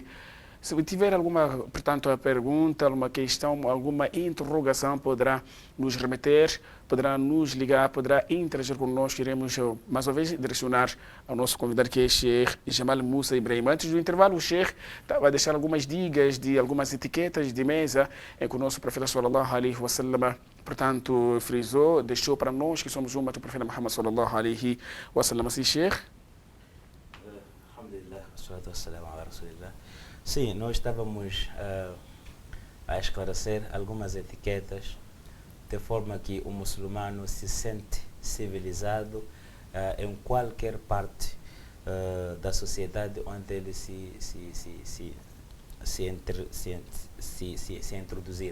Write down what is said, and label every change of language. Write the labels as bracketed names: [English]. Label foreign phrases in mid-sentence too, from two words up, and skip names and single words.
[Portuguese] Se tiver alguma, portanto, pergunta, alguma questão, alguma interrogação, poderá nos remeter, poderá nos ligar, poderá interagir conosco. Iremos, mais uma vez, direcionar ao nosso convidado, que é Sheikh Jamal Musa Ibrahim. Antes do intervalo, o Sheikh vai deixar algumas dicas de algumas etiquetas de mesa em que o nosso profeta [Arabic] صلى الله عليه وسلم, [Portuguese] portanto, frisou, deixou para nós que somos uma do profeta Muhammad [Arabic] صلى الله عليه وسلم. [Portuguese] Assim, Sheikh? [Arabic] الحمد لله والصلاة والسلام على رسول الله. [Portuguese] Sim, nós estávamos a esclarecer algumas etiquetas de forma que o muçulmano se sente civilizado em qualquer parte da sociedade onde ele se introduzir.